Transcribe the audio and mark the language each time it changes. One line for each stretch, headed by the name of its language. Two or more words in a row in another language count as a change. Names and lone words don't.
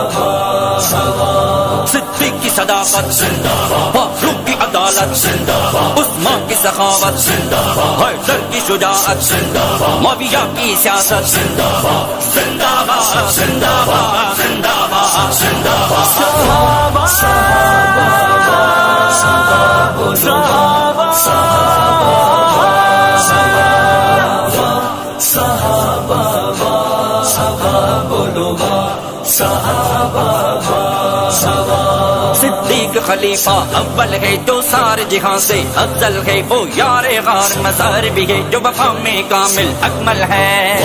Urdu: صدیق کی صداقت زندہ باد، فاروق کی عدالت زندہ باد، عثمان کی سخاوت زندہ باد، حیدر کی شجاعت زندہ باد، معاویہ کی سیاست زندہ باد، زندہ باد زندہ باد زندہ باد زندہ باد صحابہ صحابہ صحابہ صحابہ صحابہ بولو صحابہ صدیق خلیفہ اول ہے جو سارے جہاں سے افضل ہے، وہ یار غار مزار بھی ہے جو وفا میں کامل اکمل ہے۔